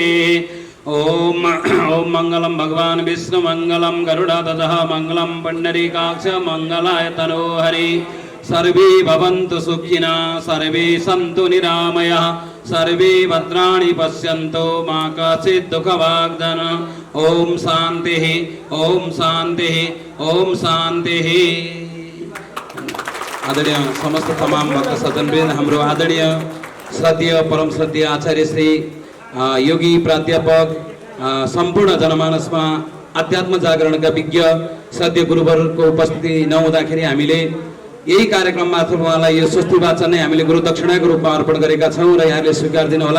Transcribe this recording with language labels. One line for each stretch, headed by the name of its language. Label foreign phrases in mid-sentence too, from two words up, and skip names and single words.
Sanskrit: ओम मंगलम भगवान विष्णु मंगलम गरुड़ाध्वजः मंगलम पुंडरीकाक्ष मंगलाय तनो हरि सर्वे भवन्तु सुखिनः सर्वे सन्तु निरामयाः सर्वे भद्राणि पश्यन्तु मा कश्चित् दुःखभाग्। ओम शान्तिः ओम शान्तिः ओम शान्तिः।
Nepali: आदरणीय समस्त तमाम भक्त सज्जनवृन्द, हाम्रो आदरणीय श्रद्धेय परम श्रद्धेय आचार्य श्री योगी प्राध्यापक सम्पूर्ण जनमानसमा अध्यात्म जागरणका विज्ञ सद्य गुरुवरको उपस्थिति नहुँदाखेरि हामीले यही कार्यक्रम मार्फत उहाँलाई यो स्वस्ति वाचन नै हामीले गुरु दक्षिणाको रूपमा अर्पण गरेका छौँ र यहाँले स्वीकार दिनुहोला।